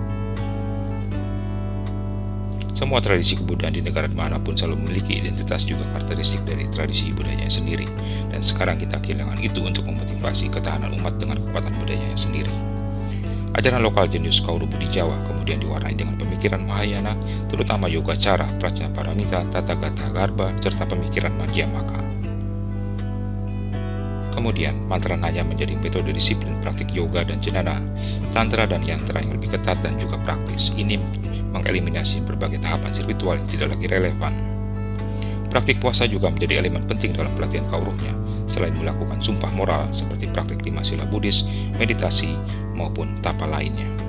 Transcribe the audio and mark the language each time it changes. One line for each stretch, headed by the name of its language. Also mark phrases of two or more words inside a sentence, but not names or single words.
Indonesian: Semua tradisi kebudayaan di negara dimanapun selalu memiliki identitas juga karakteristik dari tradisi budayanya sendiri, dan sekarang kita kehilangan itu untuk memotivasi ketahanan umat dengan kekuatan budayanya sendiri. Ajaran lokal jenius
Javanese: Kauruh Budi
Indonesian: Jawa kemudian diwarnai dengan pemikiran Mahayana, terutama yoga cara, prajna paramita, tata gata garba, serta pemikiran Madhyamaka. Kemudian, Mantranaya menjadi metode disiplin praktik yoga dan jenana, tantra dan yantra yang lebih ketat dan juga praktis. Ini mengeliminasi berbagai tahapan spiritual yang tidak lagi relevan. Praktik puasa juga menjadi elemen penting dalam pelatihan kauruhnya, selain melakukan sumpah moral seperti praktik 5 sila Buddhis, meditasi, maupun tapa lainnya.